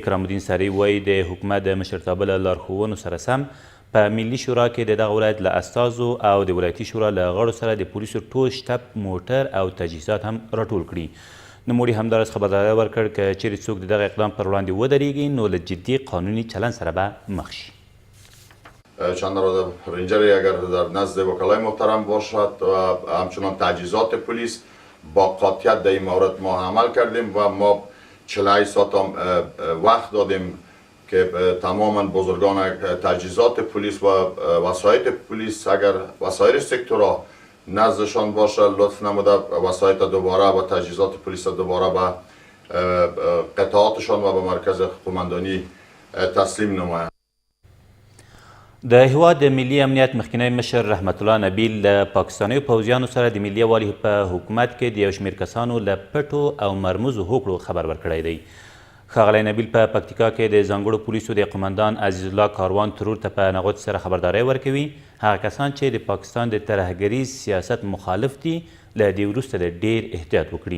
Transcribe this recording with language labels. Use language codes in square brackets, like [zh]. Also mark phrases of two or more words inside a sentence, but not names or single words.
[ps] اکرام الدین ساری وایي د حکومت د مشرتابه له لارښوونو سره سم په ملي شورا کې د دغه ولایت له استازو او د ولایتي شورا له غړو سره د پولیسو ټول شتب موټر او تجهیزات هم راټول کړي. نوموړي همداراز خبرداری ورکړ که چیرې څوک د دغه اقدام پر وړاندې ودرېږي نو له جدي قانوني چلند سره به مخ شي. [fa] چند رد رنجری اگر در نزد وکلای محترم باشد و همچنان تجهیزات پلیس با قاطعیت در این مورد ما عمل کردیم و ما 48 ساعت وقت دادیم که تماما بزرگان تجهیزات پلیس و وسایط پلیس اگر وسایل سکتورها نزدشان باشه لطف نموده وسایط دوباره و تجهیزات پلیس دوباره به قطعاتشان و به مرکز قماندانی تسلیم نمایند. [ps] د هیواد د ملي امنیت مخکنی مشر رحمت الله نبیل له پاکستانیو پوځیانو سره د ملي یووالي په حکومت کې د یو شمېر کسانو له پټو او مرموزو هوکړو خبر ورکړی دی. ښاغلی نبیل په پکتیکا کې د ځانګړو پولیسو د قماندان عزیز الله کاروان ترور ته په نغوت سره خبرداری ورکوي هغه کسان چې د پاکستان د ترهګریز سیاست مخالف دي له دې وروسته د ډیر احتیاط وکړي.